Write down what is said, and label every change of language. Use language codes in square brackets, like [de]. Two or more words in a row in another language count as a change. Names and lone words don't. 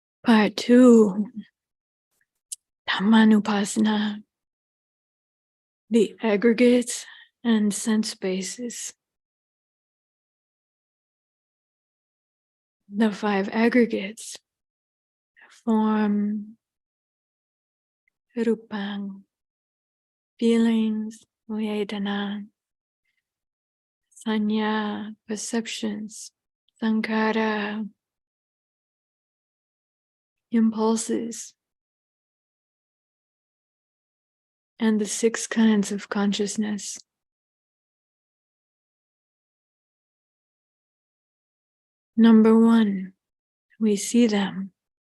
[en] Part 2, Dhammanupassana, the aggregates and sense bases. The 5 aggregates: form, rupang, feelings, vedana, sanya, perceptions, sankhara, impulses, and the 6 kinds of consciousness. Number 1, we see them.